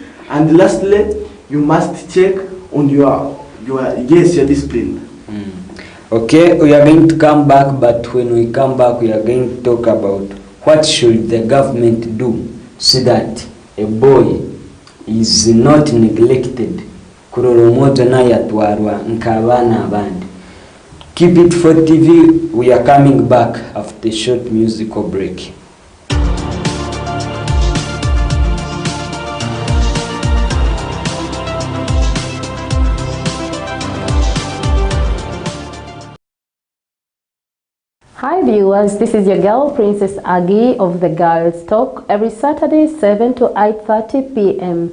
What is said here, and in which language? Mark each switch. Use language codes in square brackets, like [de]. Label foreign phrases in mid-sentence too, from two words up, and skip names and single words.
[en] And lastly, you must check on your discipline. Okay, we are going to come back, but when we come back, we are going to talk about what should the government do so that a boy is not neglected. [ttj] Kuroromoto na yatwarwa nkabana abandi. [en] Keep it for TV. We are coming back after a short musical break. Hi viewers, this is your girl Princess Agi of the Girls Talk every Saturday 7 to 8:30 p.m.